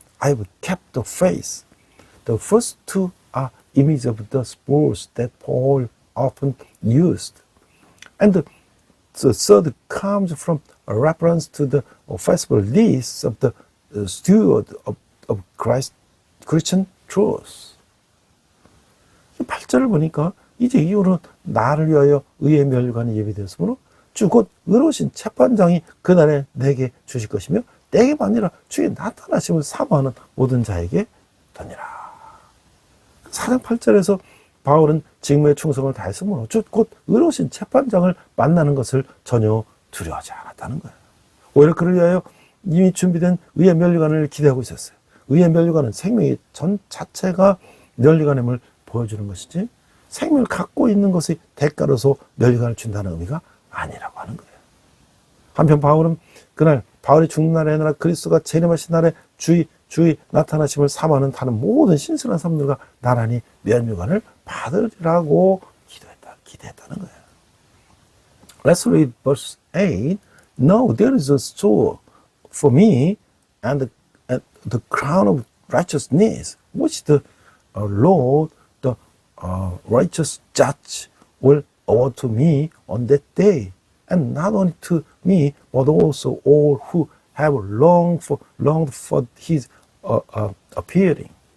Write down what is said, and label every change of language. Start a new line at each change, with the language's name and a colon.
English: I have kept the faith. The first two are images of the sports that Paul often used. And the third comes from a reference to the faithfulness of the steward of Christian truth.
Korean: 8절을 보니까 이제 이후로는 나를 위하여 의의 멸관이 예비되었으므로 주 곧 의로우신 재판장이 그날에 내게 주실 것이며 내게만 아니라 주의 나타나심을 사모하는 모든 자에게 더니라. 4장 8절에서 바울은 직무의 충성을 다했으므로 주 곧 의로우신 재판장을 만나는 것을 전혀 두려워하지 않았다는 거예요. 오히려 그를 위하여 이미 준비된 의의 면류관을 기대하고 있었어요. 의의 면류관은 생명의 전 자체가 면류관임을 보여주는 것이지, 생명을 갖고 있는 것이 대가로서 면류관을 준다는 의미가 아니라고 하는 거예요. 한편 바울은 그날 바울이 죽는 날에 아니라 그리스도가 재림하신 날에 주의 나타나심을 사모하는 다른 모든 신선한 사람들과 나란히 면류관을 받으리라고 기대했다는 거예요.
English: Let's read verse 8. No, there is a store for me and the crown of righteousness, which the Lord, the righteous judge, will award to me on that day, and not only to me, but also all who have longed for his appearing.